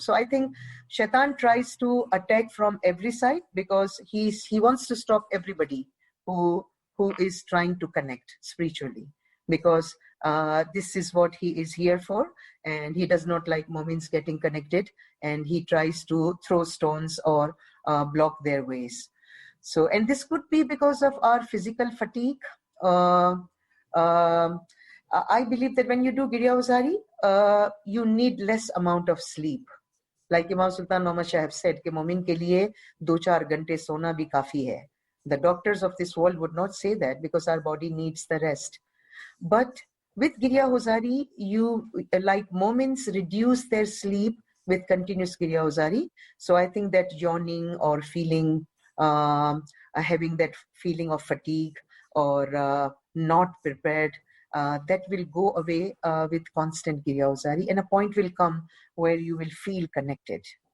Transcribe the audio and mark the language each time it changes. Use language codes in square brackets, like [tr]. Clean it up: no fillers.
[en] So I think Shaitan tries to attack from every side because he wants to stop everybody who is trying to connect spiritually, because this is what he is here for, and he does not like Momins getting connected, and he tries to throw stones or block their ways. So, and this could be because of our physical fatigue. I believe that when you do Girya Ozari, you need less amount of sleep. Like Imam Sultan Muhammad Shah have said, [hi] कि मोमिन के लिए 2-4 घंटे सोना भी काफी है. [en] The doctors of this world would not say that because our body needs the rest. But with Girya Ozari, you, like momins, reduce their sleep with continuous Girya Ozari. So I think that yawning or feeling, having that feeling of fatigue or not prepared, that will go away with constant Girya Ozari, and a point will come where you will feel connected.